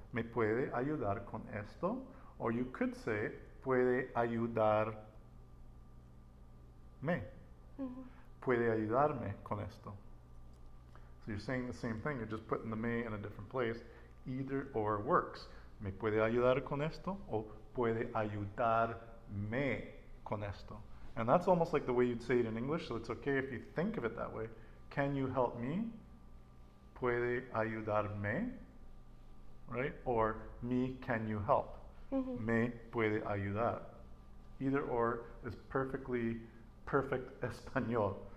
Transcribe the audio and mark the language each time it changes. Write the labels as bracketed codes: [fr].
[es] Me puede ayudar con esto, [en] or you could say, [es] puede ayudarme. Puede ayudarme con esto. [en] So you're saying the same thing, you're just putting the me in a different place. Either or works. [es] Me puede ayudar con esto, o puede ayudarme con esto. [en] And that's almost like the way you'd say it in English, so it's okay if you think of it that way. Can you help me? [es] Puede ayudarme, [en] right? Or me, can you help? [es] Me puede ayudar. [en] Either or is perfect Espanol.